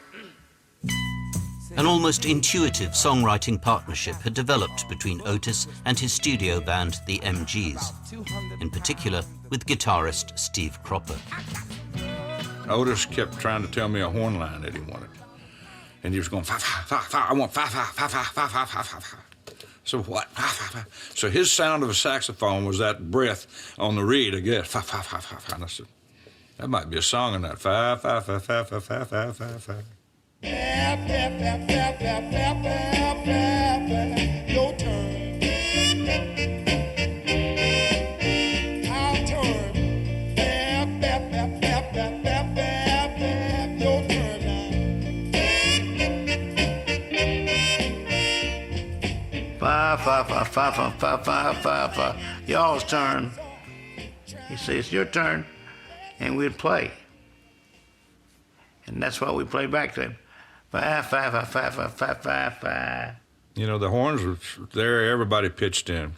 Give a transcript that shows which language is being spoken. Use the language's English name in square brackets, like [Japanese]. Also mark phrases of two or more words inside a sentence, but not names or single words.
[English] An almost intuitive songwriting partnership had developed between Otis and his studio band, the MGs, in particular with guitarist Steve Cropper. Otis kept trying to tell me a horn line that he wanted. And he was going, fa, fa, fa, fa, I want fa, fa, fa, fa, fa, fa, fa, fa, fa. So what? Fa, fa, fa. So his sound of a saxophone was that breath on the reed, I guess. Fa, fa, fa, fa, fa. And I said, that might be a song in that. Fa, fa, fa, fa, fa, fa, fa, fa, fa. Your turn. Our turn. Your turn now. Fa, fa, fa, fa, fa, fa, fa, fa, fa. Y'all's turn. He says, it's your turn. And we'd play. And that's what we played back to him. Fa, fa, fa, fa, fa, fa, fa, fa. You know, the horns were there, everybody pitched in.